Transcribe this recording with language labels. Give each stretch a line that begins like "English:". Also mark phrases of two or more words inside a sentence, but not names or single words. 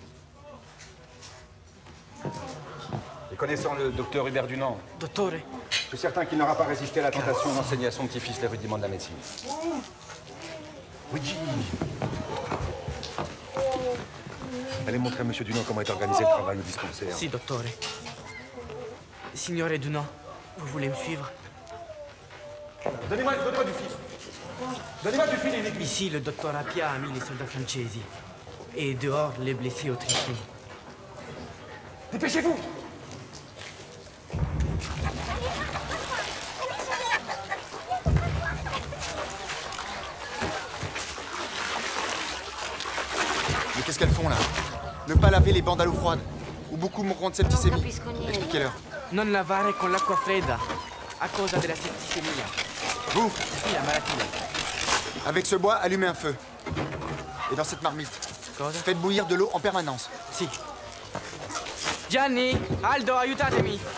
French: Et connaissant le docteur Hubert Dunant,
Italian: Dottore.
French: je suis certain qu'il n'aura pas résisté à la tentation d'enseigner à son petit-fils les rudiments de la médecine. Luigi! Allez montrer à Monsieur Dunant comment est organisé le travail au dispensaire.
Italian: Si, dottore.
French: Signore Dunant, vous voulez me suivre? Donnez-moi du fil. Donnez-moi du fil et une aiguille. Ici, le docteur Appia a mis les soldats francesi. Et dehors, les blessés autrichiens. Dépêchez-vous! Mais qu'est-ce qu'elles font là? Ne pas laver les bandes à l'eau froide, ou beaucoup mourront de septicémie. Expliquez-leur.
Italian: Non lavare con l'acqua fredda, a causa della septicemia.
French: Vous,
Italian: Sì, la malattia.
French: avec ce bois, allumez un feu. Et dans cette marmite, faites bouillir de l'eau en permanence.
Italian: Si. Gianni, Aldo, aiutatemi.